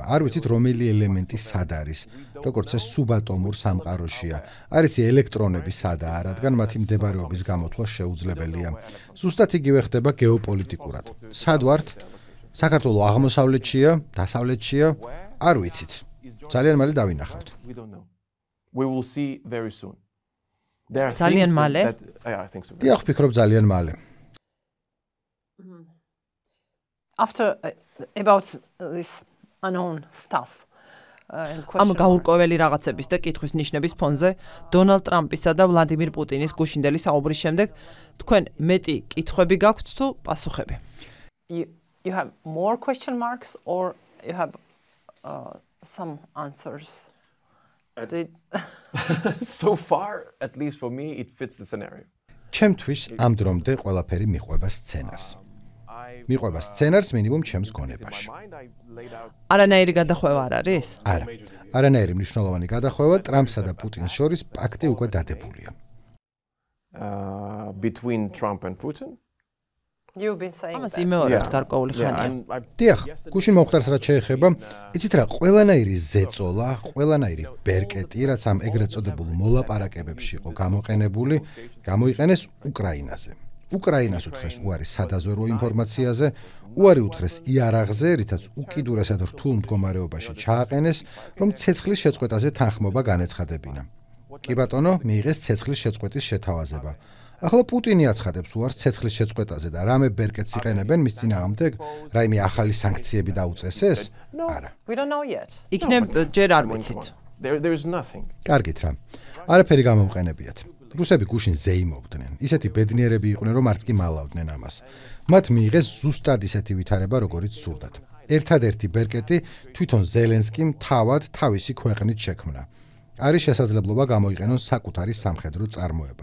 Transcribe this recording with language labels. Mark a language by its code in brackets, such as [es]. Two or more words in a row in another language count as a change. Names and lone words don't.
[ka] არ ვიცით, რომელი ელემენტი სად არის, როგორც ეს სუბატომურ სამყაროშია. არ იცი ელექტრონები სადაა, რადგან მათი მდებარეობის გამოთვლა შეუძლებელია. ზუსტად იგივე ხდება გეოპოლიტიკურად. სად ვართ? საქართველოს აღმოსავლეთშია, დასავლეთშია, არ ვიცით. ძალიან მალე დავინახავთ. [en] We will see very soon. [ka] ძალიან მალე? დიახ, ვფიქრობ ძალიან მალე. [en] After about this unknown stuff [ka] ამ გაურკვეველი რაღაცების და კითხვის ნიშნების ფონზე დონალდ ტრამპისა და ვლადიმირ პუტინის გუშინდელი საუბრის შემდეგ თქვენ მეტი კითხვები გაქვთ თუ პასუხები? [en] You have more question marks or you have some answers? So far, at least for me, it fits the scenario. [ka] ჩემთვის ამ დრომდე ყველაფერი მიყვება სცენარს. მიყვება სცენარს მინიმუმ ჩემს გონებაში. არანაირი გადახვევა არ არის? არა. არანაირი მნიშვნელოვანი გადახვევა ტრამპსა და პუტინს შორის პაქტი უკვე დადებულია. [en] Between Trump and Putin? You've been saying [ka] ამას იმეორებთ გარკვეული ხანია. დიახ, გუშინ მომხდარს რაც შეეხება, იცით რა, ყველანაირი ზეწოლა, ყველანაირი ბერკეტი, რაც ამ ეგრეთ წოდებულ მოლაპარაკებებში იყო გამოყენებული, გამოიყენეს უკრაინაზე. უკრაინას უთხრეს უარი სადაზვერვო ინფორმაციაზე, უარი უთხრეს იარაღზე, რითაც უკიდურესად რთულ მდგომარეობაში ჩააყენეს, რომ ცეცხლის შეწყვეტაზე თანხმობა განეცხადებინა. კი ბატონო, მიიღეს ცეცხლის შეწყვეტის შეთავაზება. ახლა პუტინი აცხადებს უარს ცეცხლის შეწყვეტაზე და რამე ბერკეტს იყენებენ მის წინააღმდეგ, რაიმე ახალი სანქციები დაუწეს ეს? არა. [en] We don't know yet. [ka] იქნებ ჯერ არ ვიცით. [en] There is nothing. [ka] კარგით რა. არაფერი გამომყენებიათ. რუსები გუშინ ზეიმობდნენ. ისეთი ბედნიერები იყვნენ, რომ არც კი მალავდნენ ამას. მათ მიიღეს ზუსტად ისეთი ვითარება, როგორიც სურდათ. ერთადერთი ბერკეტი თვითონ ზელენსკიმ თავად თავისი ქვეყნით შექმნა. არის შესაძლებლობა გამოიყენონ საკუთარი სამხედრო წარმოება.